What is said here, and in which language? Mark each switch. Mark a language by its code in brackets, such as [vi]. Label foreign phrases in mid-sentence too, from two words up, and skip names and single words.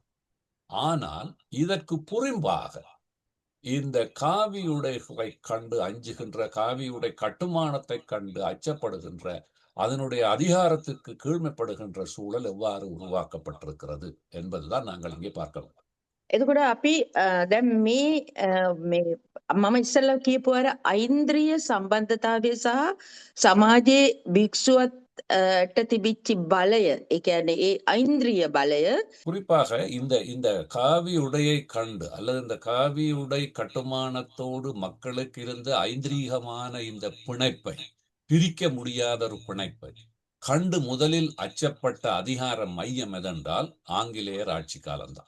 [ta] ஆனால் இதற்கு புறம்பாக இந்த காவியுடைகளை கண்டு அஞ்சுகின்ற, காவியுடை கட்டுமானத்தை கண்டு அச்சப்படுகின்ற, அதனுடைய அதிகாரத்துக்கு கீழ்மைப்படுகின்ற சூழல் எவ்வாறு உருவாக்கப்பட்டிருக்கிறது என்பதுதான் நாங்கள் இங்கே பார்க்கிறோம். [si] එතකොට අපි දැන් මේ මම ඉස්සෙල්ලා කියපු අර ඓන්ද්‍රිය සම්බන්ධතාවය සහ සමාජයේ භික්ෂුවට තිබිච්ච බලය, ඒ කියන්නේ ඒ ඓන්ද්‍රිය බලය, [ta] குறிப்பாக இந்த இந்த காவி உடையை கண்டு அல்லது இந்த காவி உடை கட்டுமானத்தோடு மக்களுக்கு இருந்த ஐந்திரீகமான இந்த பிணைப்பை, பிரிக்க முடியாத ஒரு பிணைப்பை கண்டு முதலில் அச்சப்பட்ட அதிகார மையம் எதென்றால் ஆங்கிலேயர் ஆட்சி காலம்தான்.